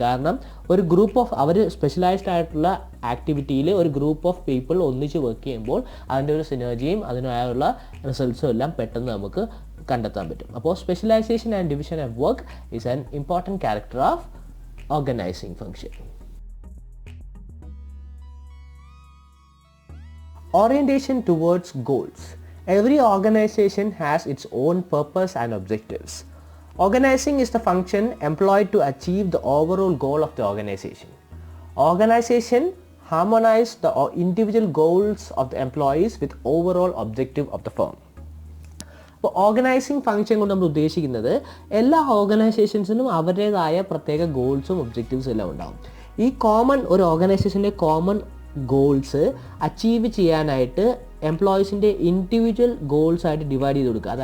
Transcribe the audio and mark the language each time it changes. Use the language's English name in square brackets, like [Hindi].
[Malayalam] കാരണം ഒരു group of our specialised ആയിട്ടുള്ള ആക്ടിവിറ്റിയിൽ ഒരു ഗ്രൂപ്പ് ഓഫ് പീപ്പിൾ ഒന്നിച്ച് വർക്ക് ചെയ്യുമ്പോൾ അതിൻ്റെ ഒരു സിനർജിയും അതിനായുള്ള റിസൾട്ട്സും എല്ലാം പെട്ടെന്ന് നമുക്ക് കണ്ടെത്താൻ പറ്റും. [English] അപ്പോൾ specialisation and division of work is an important character of organising function. Orientation towards goals. Every organization has its own purpose and objectives. Organizing is the function employed to achieve the overall goal of the organization. Organization harmonize the individual goals of the employees with overall objective of the firm. [Malayalam] അപ്പോൾ organising function കൊണ്ട് നമ്മൾ ഉദ്ദേശിക്കുന്നത് എല്ലാ ഓർഗനൈസേഷൻസിനും അവരുടേതായ പ്രത്യേക ഗോൾസും ഒബ്ജക്റ്റീവ്സും എല്ലാം ഉണ്ടാകും. ഈ ഒരു ഓർഗനൈസേഷൻ്റെ കോമൺ ഗോൾസ് അച്ചീവ് ചെയ്യാനായിട്ട് എംപ്ലോയീസിൻ്റെ ഇൻഡിവിജ്വൽ ഗോൾസ് ആയിട്ട് ഡിവൈഡ് ചെയ്ത് കൊടുക്കുക.